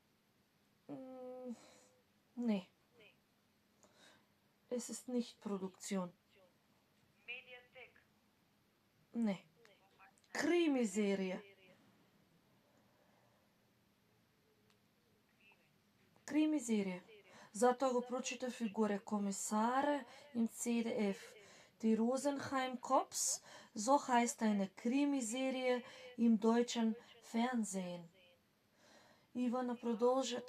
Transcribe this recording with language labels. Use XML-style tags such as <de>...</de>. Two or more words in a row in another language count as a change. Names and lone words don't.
<de>Nee. Es ist nicht Produktion. Mediathek. Nee. Krimiserie. Krimiserie.</de> <mk>Затоа го прочитав и горе</mk> <de>Kommissare im CDF. Die Rosenheim Cops, so heißt eine Krimiserie im deutschen Fernsehen.</de> <mk>Ивана продолжат.</mk>